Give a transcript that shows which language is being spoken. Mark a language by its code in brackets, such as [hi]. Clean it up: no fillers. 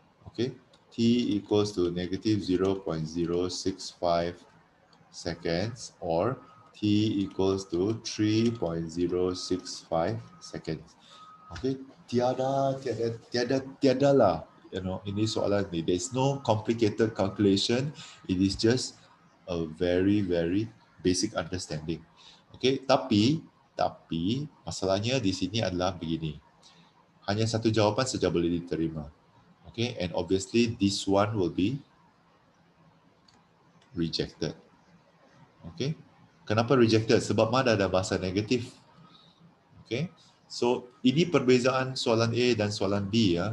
[en] Okay, t equals to negative 0.065 seconds, or t equals to 3.065 seconds. [ms] Okay, tiada lah. Ini soalan ni. [en] There's no complicated calculation. It is just a very, very basic understanding. [ms] Okay, tapi masalahnya di sini adalah begini. Hanya satu jawapan saja boleh diterima. [en] Okay, and obviously this one will be rejected. [ms] Okay, kenapa rejected? Sebab mana ada bahasa negatif. [en] Okay, so [ms] ini perbezaan soalan A dan soalan B ya.